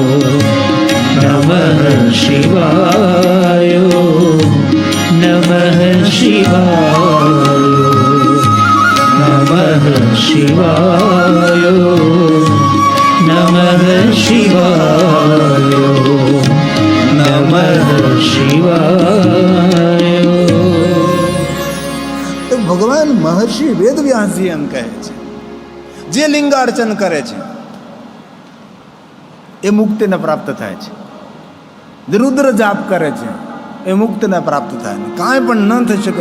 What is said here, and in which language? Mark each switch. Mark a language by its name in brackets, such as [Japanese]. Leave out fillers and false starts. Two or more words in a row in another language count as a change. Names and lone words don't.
[Sanskrit] नमः शिवाय नमः शिवाय नमः शिवाय नमः शिवाय नमः शिवाय [Gujarati] તો ભગવાન મહર્ષિ વેદવ્યાસજી એમ કહે છે, જે લિંગાર્ચન કરે છે એ મુક્તિને પ્રાપ્ત થાય છે. જે રુદ્ર જાપ કરે છે એ મુક્તિને પ્રાપ્ત થાય છે. કાંઈ પણ ન થઈ શકે.